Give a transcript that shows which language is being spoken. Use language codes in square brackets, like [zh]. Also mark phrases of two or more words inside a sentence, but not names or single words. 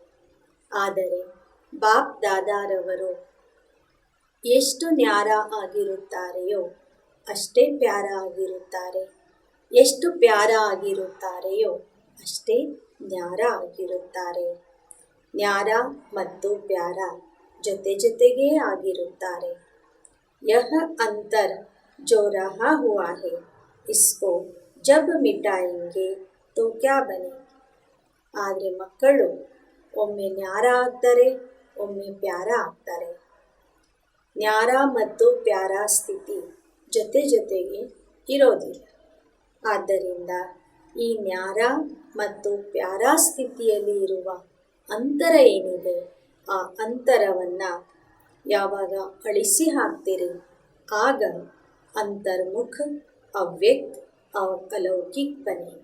[kn] ಆದರೆ ಬಾಪ್ ದಾದಾರವರು ಎಷ್ಟು ನ್ಯಾರ ಆಗಿರುತ್ತಾರೆಯೋ ಅಷ್ಟೇ ಪ್ಯಾರ ಆಗಿರುತ್ತಾರೆ, ಎಷ್ಟು ಪ್ಯಾರ ಆಗಿರುತ್ತಾರೆಯೋ ಅಷ್ಟೇ ನ್ಯಾರ ಆಗಿರುತ್ತಾರೆ. ನ್ಯಾರ ಮತ್ತು ಪ್ಯಾರ ಜೊತೆ ಜೊತೆಗೇ ಆಗಿರುತ್ತಾರೆ. [hi] यह अंतर जो रहा हुआ है इसको जब मिटाएंगे तो क्या बनेंगे. [kn] ಆದರೆ ಮಕ್ಕಳು ಒಮ್ಮೆ ನ್ಯಾರ ಆಗ್ತಾರೆ, ಒಮ್ಮೆ ಪ್ಯಾರ ಆಗ್ತಾರೆ. ನ್ಯಾರ ಮತ್ತು ಪ್ಯಾರ ಸ್ಥಿತಿ ಜೊತೆ ಜೊತೆಗೆ ಇರೋದಿಲ್ಲ. ಆದ್ದರಿಂದ ಈ ನ್ಯಾರ ಮತ್ತು ಪ್ಯಾರ ಸ್ಥಿತಿಯಲ್ಲಿ ಇರುವ ಅಂತರ ಏನಿದೆ, ಆ ಅಂತರವನ್ನು ಯಾವಾಗ ಅಳಿಸಿ ಹಾಕ್ತೀರಿ ಆಗ ಅಂತರ್ಮುಖ ಅವ್ಯಕ್ತ ಅಲೌಕಿಕ ಬನ್ನಿ.